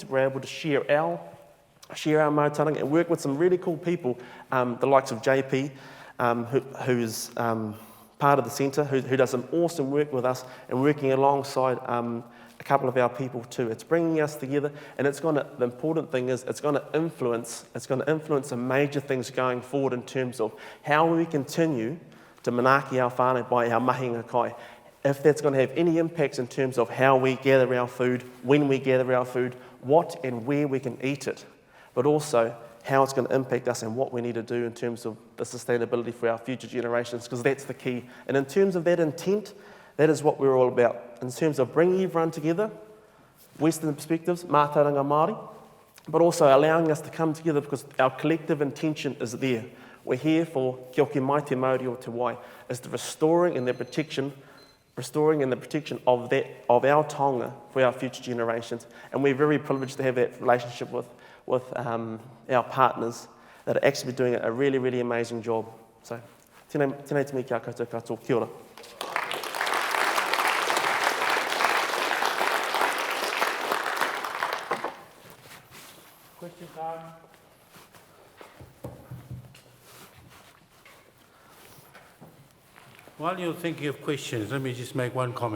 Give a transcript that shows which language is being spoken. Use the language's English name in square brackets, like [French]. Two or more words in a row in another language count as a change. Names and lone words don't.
[English] We're able to share our mātauranga and work with some really cool people, the likes of JP, who's part of the centre, who does some awesome work with us and working alongside a couple of our people too. It's bringing us together, and the important thing is it's going to influence some major things going forward in terms of how we continue to manaaki our whānau by our [Māori] mahinga kai. [English] If that's going to have any impacts in terms of how we gather our food, when we gather our food, what and where we can eat it, but also how it's going to impact us and what we need to do in terms of the sustainability for our future generations, because that's the key. And in terms of that intent, that is what we're all about. In terms of bringing everyone together, Western perspectives, [Māori] mātauranga Māori, [English] but also allowing us to come together because our collective intention is there. We're here for [Māori] kia ora mai te Māori o te wai, [English] is the restoring and the protection of our taonga for our future generations. And we're very privileged to have that relationship with our partners that are actually doing a really, really amazing job. So, [Māori] tēnei te mi kia koutou katoa, kia ora. [English] Question time. While you're thinking of questions, let me just make one comment.